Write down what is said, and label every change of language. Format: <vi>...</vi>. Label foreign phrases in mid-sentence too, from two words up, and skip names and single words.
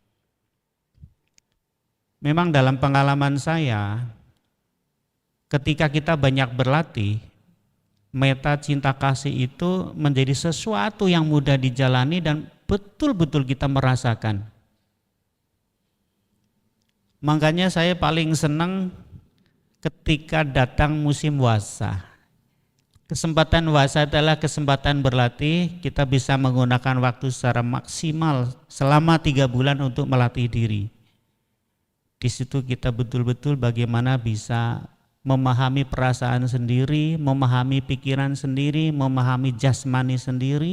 <id>Memang dalam pengalaman saya, ketika kita banyak berlatih, meta cinta kasih itu menjadi sesuatu yang mudah dijalani dan betul-betul kita merasakan. Makanya saya paling senang ketika datang musim wasa. Kesempatan wasa adalah kesempatan berlatih, kita bisa menggunakan waktu secara maksimal selama 3 bulan untuk melatih diri. Di situ kita betul-betul bagaimana bisa memahami perasaan sendiri, memahami pikiran sendiri, memahami jasmani sendiri.</id>